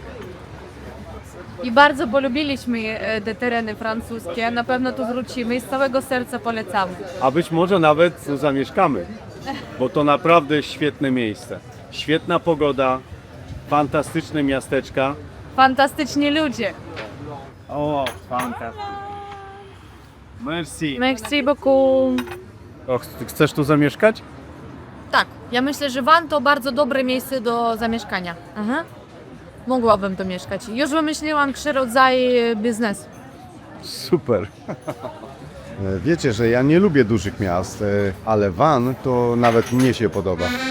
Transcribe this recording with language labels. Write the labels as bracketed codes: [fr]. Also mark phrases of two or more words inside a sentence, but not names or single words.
[pl] I bardzo polubiliśmy te tereny francuskie. Na pewno tu wrócimy i z całego serca polecamy. A być może nawet tu zamieszkamy, bo to naprawdę świetne miejsce. Świetna pogoda, fantastyczne miasteczka. Fantastyczni ludzie. O, fantastycznie. [fr] Merci. Merci beaucoup. [pl] O, chcesz tu zamieszkać? Tak, ja myślę, że Van to bardzo dobre miejsce do zamieszkania. Aha. Mogłabym tu mieszkać. Już wymyśliłam 3 rodzaje biznesu. Super. Wiecie, że ja nie lubię dużych miast, ale Van to nawet mnie się podoba.